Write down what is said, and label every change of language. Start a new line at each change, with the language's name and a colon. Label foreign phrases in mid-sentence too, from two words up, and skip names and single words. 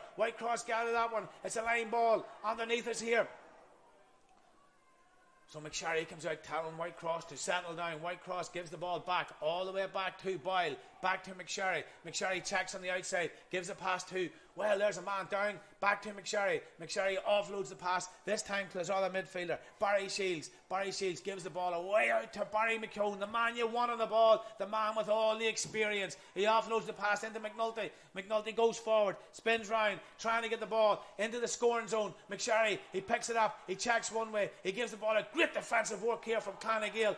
English: Whitecross gathered that one. It's a line ball. Underneath us here. So McSherry comes out telling Whitecross to settle down. Whitecross gives the ball back, all the way back to Boyle, back to McSherry. McSherry checks on the outside, gives a pass to, there's a man down, back to McSherry. McSherry offloads the pass, this time to his other midfielder, Barry Shields. Barry Shields gives the ball away out to Barry McCone, the man you want on the ball, the man with all the experience. He offloads the pass into McNulty. McNulty goes forward, spins round, trying to get the ball into the scoring zone. McSherry, he picks it up, he checks one way, he gives the ball a great defensive work here from Clan of Gael.